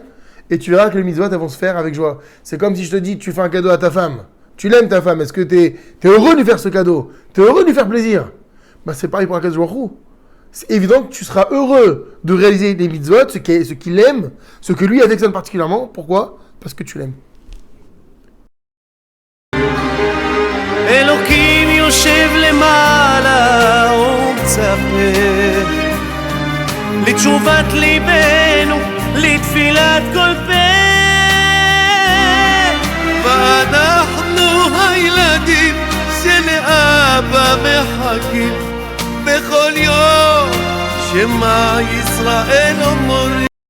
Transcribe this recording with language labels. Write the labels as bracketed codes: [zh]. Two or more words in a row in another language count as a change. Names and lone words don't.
[fr] Et tu verras que les mitzvot, elles vont se faire avec joie. C'est comme si je te dis, tu fais un cadeau à ta femme. Tu l'aimes, ta femme. Est-ce que tu es heureux de lui faire ce cadeau? Tu es heureux de lui faire plaisir? Ben, c'est pareil pour Akadosh Baruch Hu. C'est évident que tu seras heureux de réaliser les mitzvot, ce qu'il aime, ce que lui affectionne particulièrement. Pourquoi? Parce que tu l'aimes. [he] אלוקים יושב למעלה ומצפה לתשובת ליבנו, לתפילת כל פה, ואנחנו הילדים של אבא מחכים בכל יום שמע ישראל אומרים